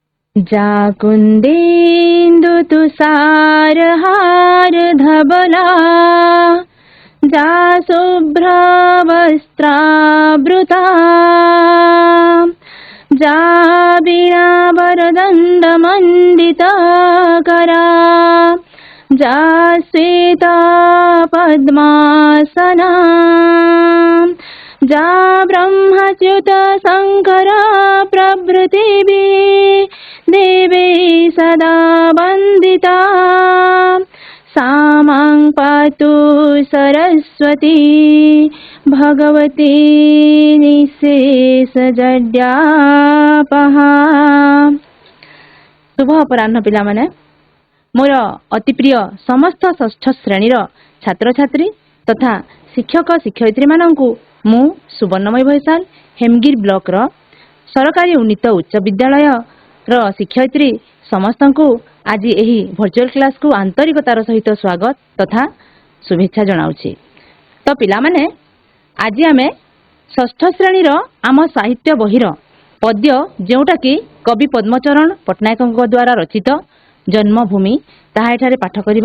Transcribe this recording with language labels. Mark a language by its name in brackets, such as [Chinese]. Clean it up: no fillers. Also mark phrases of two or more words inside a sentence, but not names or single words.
[Sanskrit] जाकुन्देन्दु तुषारहार धवला जा शुभ्रवस्त्रावृता जा वीणावरदण्डमण्डितकरा जा श्वेता पद्मासना जा ब्रह्मच्युत शङ्कर प्रभृतिभिः देवे सदा वन्दिता सा मां पातु सरस्वती भगवती निःशेषजड्यापहा। [Odia] ଶୁଭ ଅପରାହ୍ନ ପିଲା ମାନେ ମୋର ଅତି ପ୍ରିୟ ସମସ୍ତ ଷଷ୍ଠ ଶ୍ରେଣୀର ଛାତ୍ର ଛାତ୍ରୀ ତଥା ଶିକ୍ଷକ ଶିକ୍ଷୟିତ୍ରୀ ମାନଙ୍କୁ ମୁଁ ସୁବର୍ଣ୍ଣମୟ ଭୈସାଲ ହେମଗିର ବ୍ଲକ ର ସରକାରୀ ଉନ୍ନୀତ ଉଚ୍ଚ ବିଦ୍ୟାଳୟ ର ଶିକ୍ଷୟିତ୍ରୀ ସମସ୍ତ କୁ ଆଜି ଏହି [English] virtual class [Odia] କୁ ଆନ୍ତରିକତାର ସହିତ ସ୍ୱାଗତ ତଥା ଶୁଭେଚ୍ଛା ଜଣାଉଛି। ତ ପିଲା ମାନେ ଆଜି ଆମେ ଷଷ୍ଠ ଶ୍ରେଣୀ ର ଆମ ସାହିତ୍ୟ ବହିର ପଦ୍ୟ ଯୋଉଟା କି କବି ପଦ୍ମଚରଣ ପଟ୍ଟନାୟକ ଦ୍ୱାରା ରଚିତ ଜନ୍ମଭୂମି ତାହା ଏଠାରେ ପାଠ କରିବା।